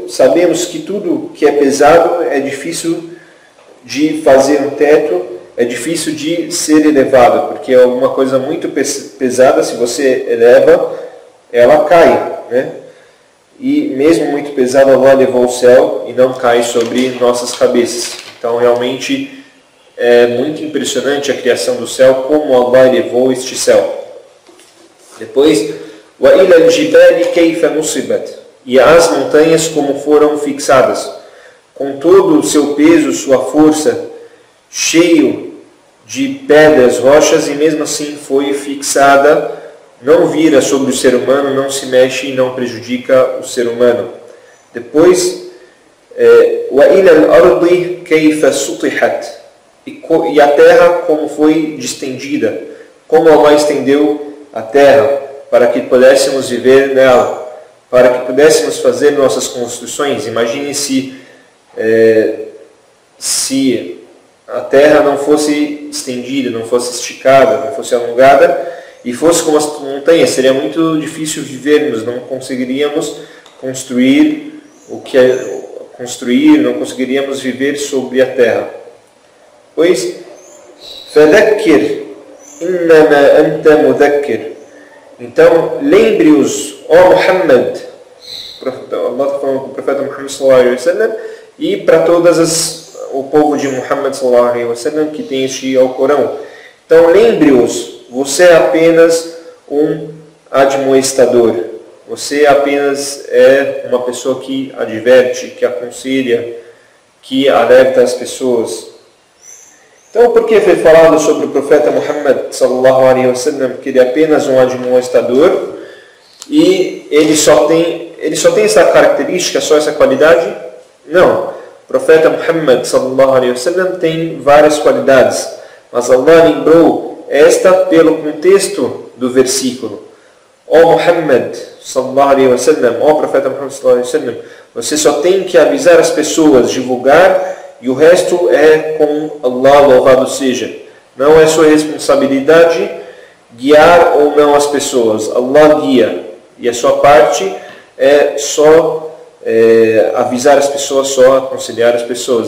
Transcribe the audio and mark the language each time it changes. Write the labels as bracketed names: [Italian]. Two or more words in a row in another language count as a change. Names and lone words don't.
[Portuguese] Sabemos que tudo que é pesado é difícil de fazer um teto, é difícil de ser elevado, porque é uma coisa muito pesada, se você eleva, ela cai, né? E mesmo muito pesado, Allah elevou o céu e não cai sobre nossas cabeças. Então realmente é muito impressionante a criação do céu, como Allah elevou este céu. Depois, [Arabic] وَإِلَى الْجِبَالِ كَيْفَ نُصِبَتْ, [Portuguese] e as montanhas como foram fixadas, com todo o seu peso, sua força, cheio de pedras, rochas, e mesmo assim foi fixada, não vira sobre o ser humano, não se mexe e não prejudica o ser humano. Depois, [Arabic] وَإِلَى الْأَرْضِ كَيْفَ سُطِحَتْ, [Portuguese] e a terra como foi distendida, como Allah estendeu a terra, para que pudéssemos viver nela, para que pudéssemos fazer nossas construções. Imagine se a terra não fosse estendida, não fosse esticada, não fosse alongada, e fosse como as montanhas, seria muito difícil vivermos, não conseguiríamos construir não conseguiríamos viver sobre a terra. Pois, [Arabic] فَذَكِّرْ إِنَّمَا أَنْتَ مُذَكِّرْ, [Portuguese] então lembre-os, ó Muhammad, Allah está falando com o profeta Muhammad [Arabic] صلى الله عليه وسلم, [Portuguese] e para o povo de Muhammad [Arabic] صلى الله عليه وسلم [Portuguese] que tem este Alcorão. Então lembre-os, você é apenas um admoestador. Você apenas é uma pessoa que adverte, que aconselha, que alerta as pessoas. Então, por que foi falado sobre o profeta Muhammad [Arabic] صلى الله عليه وسلم [Portuguese] que ele é apenas um admoestador e ele só tem essa característica, só essa qualidade? Não. O profeta Muhammad [Arabic] صلى الله عليه وسلم [Portuguese] tem várias qualidades, mas Allah lembrou esta pelo contexto do versículo. Ó Muhammad [Arabic] صلى الله عليه وسلم, [Portuguese] ó profeta Muhammad [Arabic] صلى الله عليه وسلم, [Portuguese] você só tem que avisar as pessoas, divulgar, e o resto é com Allah, louvado seja. Não é sua responsabilidade guiar ou não as pessoas. Allah guia. E a sua parte é só avisar as pessoas, só aconselhar as pessoas.